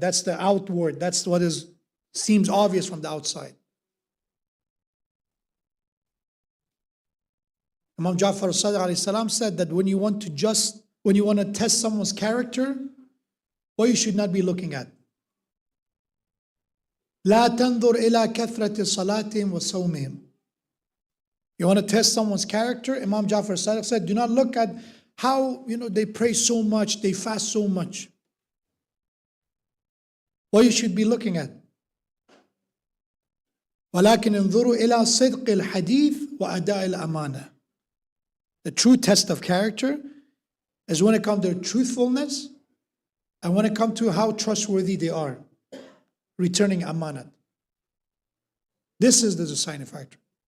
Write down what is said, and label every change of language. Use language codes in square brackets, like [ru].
[en] That's the outward. That's what seems obvious from the outside. Imam Ja'far al-Sadiq alayhi salam said that when you want to test someone's character, what you should not be looking at. [ar] لا تنظر إلى كثرة صلاتهم وصومهم. [en] You want to test someone's character? Imam Ja'far al-Sadiq said, do not look at how they pray so much, they fast so much. What you should be looking at. [ar] ولكن انظروا إلى صدق الحديث وأداء الأمانة. [en] The true test of character is when it comes to truthfulness and when it comes to how trustworthy they are, returning amanat. This is the deciding factor.